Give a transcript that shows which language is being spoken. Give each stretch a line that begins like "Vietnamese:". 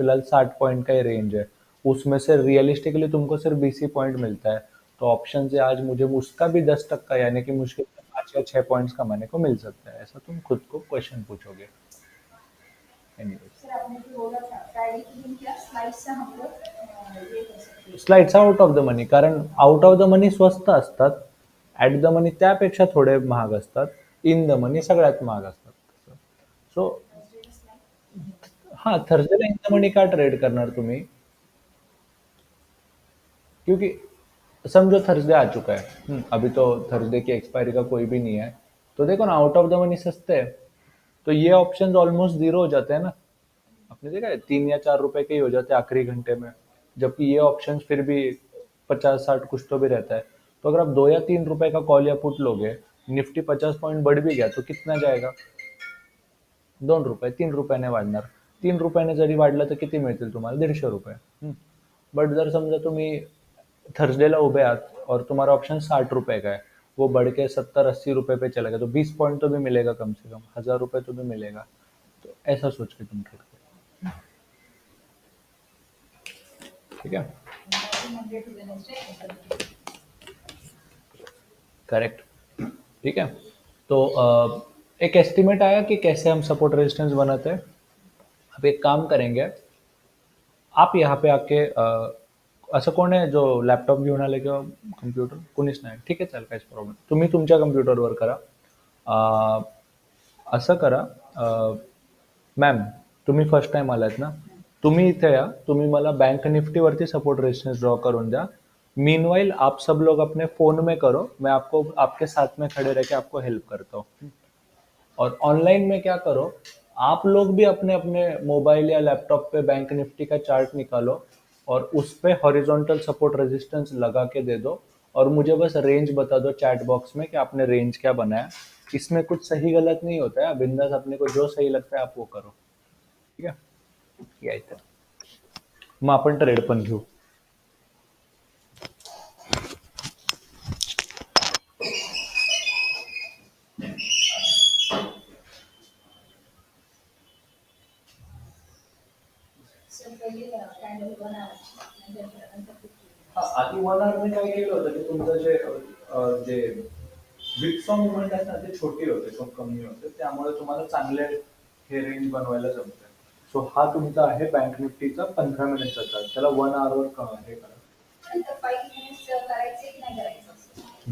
Hindi: फिलहाल 60 पॉइंट का ही रेंज है, उसमें से रियलिस्टिकली तुमको सिर्फ 20 ही पॉइंट मिलता है। तो ऑप्शन से आज मुझे उसका भी 10% यानी कि मुश्किल से 5 या 6 पॉइंट्स कमाने को मिल सकता है, ऐसा तुम खुद को क्वेश्चन पूछोगे। एनीवेज, सर आपने जो बोला था फ्राइडे के दिन क्या स्लाइड से हम लोग ये कर सकते हैं।
Marathi: स्लाइड्स आउट ऑफ द मनी, कारण आउट ऑफ द मनी स्वस्त असतात, ॲट द मनी त्यापेक्षा थोडे महाग असतात, इन द मनी सगळ्यात महाग असतात। सो
Hindi: थर्सडे का स्लाइड। हाँ,
Marathi: थर्सडेला इन द मनी का ट्रेड करणार तुम्ही,
Hindi: क्योंकि समझो थर्सडे आ चुका है, अभी तो थर्सडे की एक्सपायरी का कोई भी नहीं है। तो देखो ना, आउट ऑफ द मनी सस्ते है, तो ये ऑप्शंस ऑलमोस्ट जीरो हो जाते हैं ना। आपने देखा है, 3 या 4 रुपए के ही हो जाते हैं आखिरी घंटे में, जबकि ये ऑप्शंस फिर भी 50-60 कुछ तो भी रहता है। तो अगर आप 2 या 3 रुपए का कॉल या पुट लोगे, निफ्टी 50 पॉइंट बढ़ भी गया तो कितना जाएगा?
Marathi: 2 रुपये, 3 रुपयाने वाढणार. 3 रुपयाने जरी वाढलं तर किती मिळतील तुम्हाला? 150 रुपये. बट जर समजा तुम्ही थर्सडेला उभे आहात
Hindi: और तुम्हारा ऑप्शन 60 रुपए का है, वो बढ़ के 70-80 रुपए पे चला गया तो 20 पॉइंट तो भी मिलेगा, कम से कम 1000 रुपए तो भी मिलेगा. तो ऐसा सोच के तुम ट्रेड करो. ठीक है,
English: Monday to Wednesday. Correct.
Hindi: ठीक है, तो एक एस्टिमेट आया कि कैसे हम सपोर्ट रेजिस्टेंस बनाते हैं. अब एक काम करेंगे, आप यहाँ पे आके
Marathi: असं कोण आहे जो लॅपटॉप घेऊन आले किंवा कम्प्युटर? कोणीच नाही. ठीक आहे, चालेल, काहीच प्रॉब्लेम. तुम्ही तुमच्या कम्प्युटरवर करा. अ, असं करा, मॅम तुम्ही फर्स्ट टाइम आलात ना, तुम्ही इथे या, तुम्ही मला बैंक निफ्टीवरती सपोर्ट रेजिस्टेंस ड्रॉ करून द्या.
Hindi: मीनवाइल आप सब लोग अपने फ़ोन में करो, मैं आपको आपके साथ में खड़े रह के आपको हेल्प करता हूँ. और ऑनलाइन में क्या करो, आप लोग भी अपने अपने मोबाइल या लैपटॉप पे बैंक निफ्टी का चार्ट निकालो और उस पे हॉरिजॉन्टल सपोर्ट रेजिस्टेंस लगा के दे दो और मुझे बस रेंज बता दो चैट बॉक्स में कि आपने रेंज क्या बनाया. इसमें कुछ सही गलत नहीं होता है, बिंदास अपने को जो सही लगता है आप वो करो. ठीक है,
Marathi: यायचं मग आपण ट्रेड पण घेऊ. So पहिले candle बनवायची, नंतर आधी 1 आवर काय केलं होतं की तुमचं जे विक्सचा मुवमेंट आहे ना ते छोटे होते, खूप कमी होते, त्यामुळे तुम्हाला चांगले हे रेंज बनवायला जमते. सो हा तुमचा आहे बँक निफ्टीचा 15 मिनिटचा चार्ट. त्याला 1 आवर हे करा. नंतर 5 मिनिट्स करायचे की नाही करायचं असं.